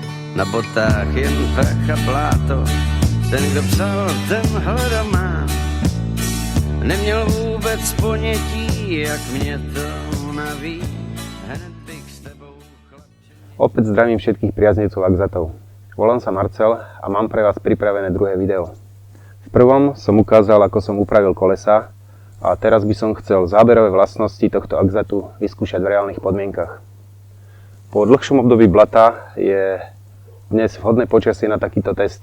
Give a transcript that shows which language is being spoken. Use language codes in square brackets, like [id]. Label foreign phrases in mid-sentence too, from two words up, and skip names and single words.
[cs] Na botách jen prach a bláto. Ten, kdo psal tenhle román, neměl vůbec ponětí, jak mě to naví. Hned bych s tebou, chlapče... [sk] Opäť zdravím všetkých priaznivcov Axatov. Volám sa Marcel a mám pre vás pripravené druhé video. V prvom som ukázal, ako som upravil kolesa a teraz by som chcel záberové vlastnosti tohto Axatu vyskúšať v reálnych podmienkach. Po dlhšom období blata je dnes vhodné počasie na takýto test.